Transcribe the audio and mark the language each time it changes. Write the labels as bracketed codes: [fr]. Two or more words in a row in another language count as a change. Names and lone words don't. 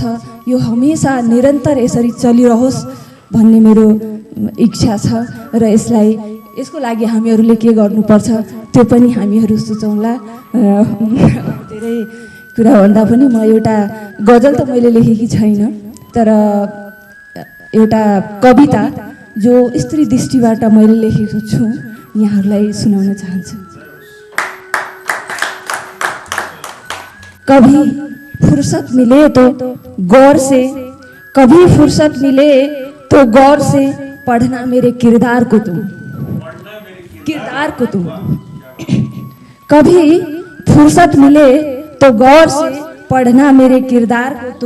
[ne] यो हमेसा निरन्तर यसरी चलिरहोस् भन्ने मेरो इच्छा छ र यसको लागि हामीहरूले के गर्नुपर्छ त्यो पनि हामीहरू सुचौँला। धेरै कुरा भन्दा पनि म एउटा गजल त मैले लेखेकी छैन, तर एउटा कविता जो स्त्री दृष्टिबाट मैले लेखेको छु यहाँहरूलाई सुनाउन चाहन्छु। [hi] कभी फुर्सत मिले तो गौर से, कभी फुर्सत मिले तो गौर से पढ़ना मेरे किरदार को तुम। कभी फुर्सत मिले तो गौर से पढ़ना मेरे किरदार को तुम।